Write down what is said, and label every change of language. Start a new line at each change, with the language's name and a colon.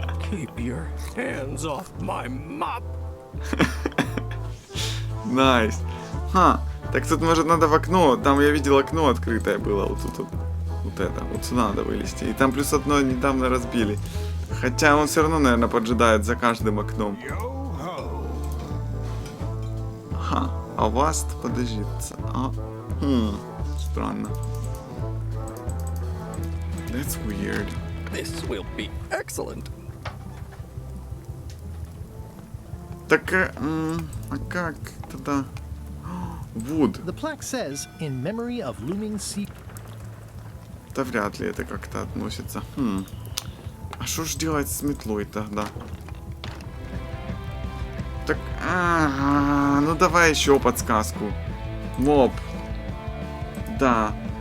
English: Keep your hands off my mop.
Russian: Найс. Так тут, может, надо в окно. Там я видел окно открытое было. Вот тут вот это. Вот сюда надо вылезти. И там плюс одно недавно разбили. Хотя он все равно, наверное, поджидает за каждым окном. А у вас подожди. Странно.
English: That's weird. This will be excellent.
Russian: Так, а как тогда? Wood.
English: The plaque says, in memory of looming sea.
Russian: Да вряд ли это как-то относится. А что ж делать с метлой тогда? Так, ну давай еще подсказку. Моб. Да.